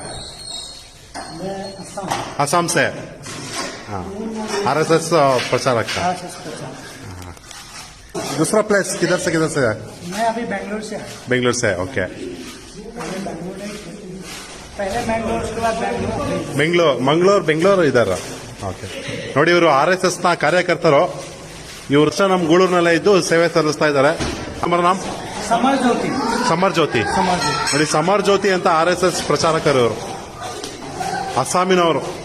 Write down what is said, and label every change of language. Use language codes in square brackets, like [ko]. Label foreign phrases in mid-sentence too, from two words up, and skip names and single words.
[hi] मैं असम असम से। हाँ, RSS प्रचारक का। RSS प्रचारक। दूसरा प्लेस किधर से है? मैं अभी बेंगलोर से आया। बेंगलोर से, ओके। पहले बेंगलोर उसके बाद [kn] ಬೆಂಗಳೂರು ಇದಾರ. ಓಕೆ, ನೋಡಿ ಇವರು RSS ನ ಕಾರ್ಯಕರ್ತರು. ಇವರು ವರ್ಷ ನಮ್ಮ ಗೂಳೂರಿನಲ್ಲೇ ಇದ್ದು ಸೇವೆ ಸಲ್ಲಿಸ್ತಾ ಇದ್ದಾರೆ. ಅವರ ನಾಮ ಸಮರ್ ಜ್ಯೋತಿ. ನೋಡಿ, ಸಮರ್ ಜ್ಯೋತಿ ಅಂತ RSS ಪ್ರಚಾರಕರು ಇವರು, ಅಸ್ಸಾಮಿನವರು.